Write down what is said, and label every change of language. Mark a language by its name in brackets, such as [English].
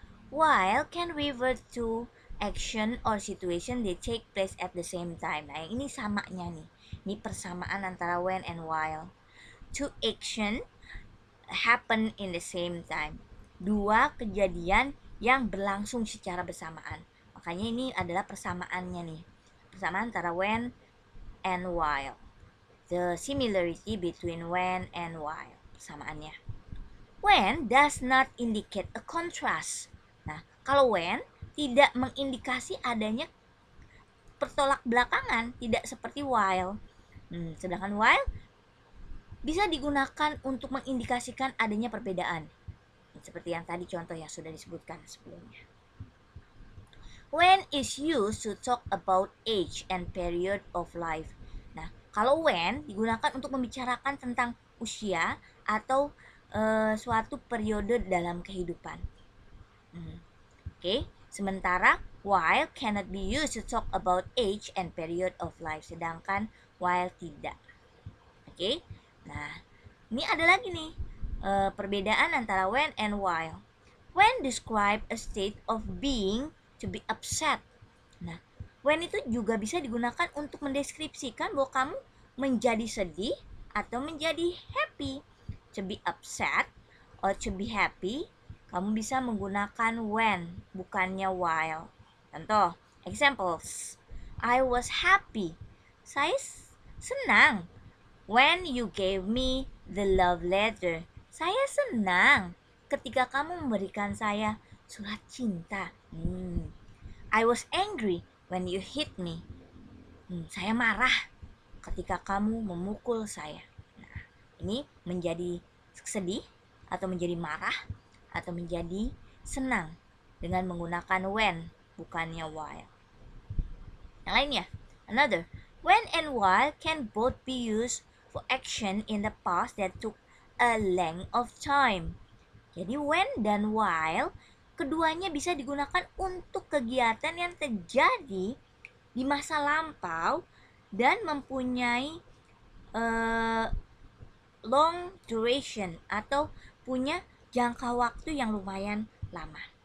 [English] While can refer to action or situation that take place at the same time. [Indonesian] Nah, ini samanya nih. Ini persamaan antara when and while. [English] Two action happen in the same time. [Indonesian] Dua kejadian yang berlangsung secara bersamaan. Makanya ini adalah persamaannya nih. Persamaan antara when and while. [English] The similarity between when and while. [Indonesian] Persamaannya. [English] When does not indicate a contrast. [Indonesian] Nah, kalau when tidak mengindikasi adanya pertolak belakangan, tidak seperti while. Sedangkan while bisa digunakan untuk mengindikasikan adanya perbedaan. Seperti yang tadi contoh yang sudah disebutkan sebelumnya. [English] When is used to talk about age and period of life. [Indonesian] Nah, kalau when digunakan untuk membicarakan tentang usia atau suatu periode dalam kehidupan. Oke. [English] Sementara while cannot be used to talk about age and period of life. [Indonesian] Sedangkan while tidak. Oke. Nah, ini ada lagi nih perbedaan antara when and while. [English] When describe a state of being to be upset. [Indonesian] Nah, when itu juga bisa digunakan untuk mendeskripsikan bahwa kamu menjadi sedih atau menjadi happy. [English] To be upset or to be happy [Indonesian] kamu bisa menggunakan when, bukannya while. [English] Contoh, examples. I was happy. [Indonesian] Saya senang. [English] When you gave me the love letter. [Indonesian] Saya senang ketika kamu memberikan saya surat cinta. [English] I was angry when you hit me. [Indonesian] Saya marah ketika kamu memukul saya. Nah, ini menjadi sedih atau menjadi marah atau menjadi senang dengan menggunakan when, bukannya while. Yang lainnya, another. [English] When and while can both be used for action in the past that took a length of time. [Indonesian] Jadi when dan while keduanya bisa digunakan untuk kegiatan yang terjadi di masa lampau dan mempunyai [English] long duration [Indonesian] atau punya jangka waktu yang lumayan lama.